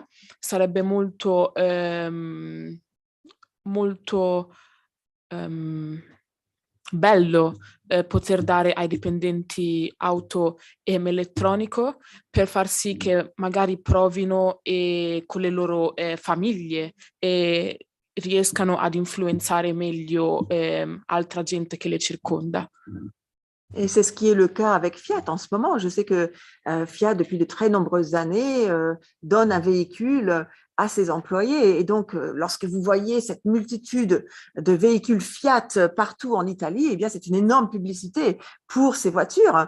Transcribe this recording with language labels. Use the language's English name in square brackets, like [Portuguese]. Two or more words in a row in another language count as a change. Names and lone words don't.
[Italian] Sarebbe molto, molto bello poter dare ai dipendenti auto elettronico per far sì che magari provino con le loro famiglie e riescano ad influenzare meglio altra gente che le circonda. [French] Et c'est ce qui est le cas avec Fiat en ce moment. Je sais que Fiat, depuis de très nombreuses années, donne un véhicule à ses employés. Et donc, lorsque vous voyez cette multitude de véhicules Fiat partout en Italie, eh bien, c'est une énorme publicité pour ces voitures.